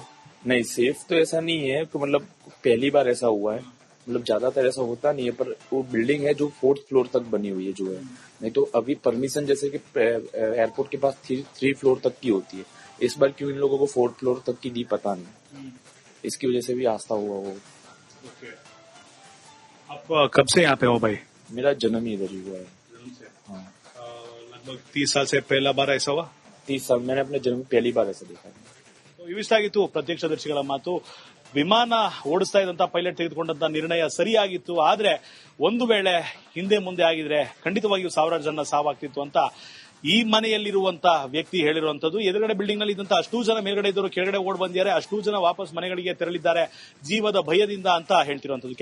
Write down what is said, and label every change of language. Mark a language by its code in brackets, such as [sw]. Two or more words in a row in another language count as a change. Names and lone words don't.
[hi] नहीं, सेफ तो ऐसा नहीं है कि मतलब पहली बार ऐसा हुआ है, मतलब ज्यादातर ऐसा होता नहीं है, पर वो बिल्डिंग है जो 4th फ्लोर तक बनी हुई है जो है, नहीं तो अभी परमिशन जैसे कि एयरपोर्ट के पास 3 फ्लोर तक की होती है, इस बार क्यों इन लोगों को 4th फ्लोर तक की दी पता नहीं, इसकी वजह से भी आस्था हुआ वो। आप कब से यहाँ पे हो भाई? मेरा जन्म ही इधर ही हुआ है। हाँ, लगभग 30 साल से पहला बार ऐसा हुआ? 30 साल मैंने अपने जन्म में पहली बार ऐसा देखा है। [kn] ಇವಿಷ್ಟಾಗಿತ್ತು ಪ್ರತ್ಯಕ್ಷದರ್ಶಿಗಳ ಮಾತು. ವಿಮಾನ ಓಡಿಸ್ತಾ ಇದ್ದಂತ ಪೈಲಟ್ ತೆಗೆದುಕೊಂಡಂತ ನಿರ್ಣಯ ಸರಿಯಾಗಿತ್ತು. ಆದ್ರೆ ಒಂದು ವೇಳೆ ಹಿಂದೆ ಮುಂದೆ ಆಗಿದ್ರೆ ಖಂಡಿತವಾಗಿಯೂ ಸಾವಿರಾರು ಜನ ಸಾವಾಗ್ತಿತ್ತು ಅಂತ ಈ ಮನೆಯಲ್ಲಿರುವಂತ ವ್ಯಕ್ತಿ ಹೇಳಿರುವಂತದ್ದು. ಎದುರುಗಡೆ ಬಿಲ್ಡಿಂಗ್ ನಲ್ಲಿ ಇದ್ದಂತ ಅಷ್ಟೂ ಜನ ಮೇಲ್ಗಡೆ ಇದ್ದವರು ಕೆಳಗಡೆ ಓಡ್ ಬಂದಿದ್ದಾರೆ, ಅಷ್ಟೂ ಜನ ವಾಪಸ್ ಮನೆಗಳಿಗೆ ತೆರಳಿದ್ದಾರೆ ಜೀವದ ಭಯದಿಂದ ಅಂತ ಹೇಳ್ತಿರುವಂತದ್ದು.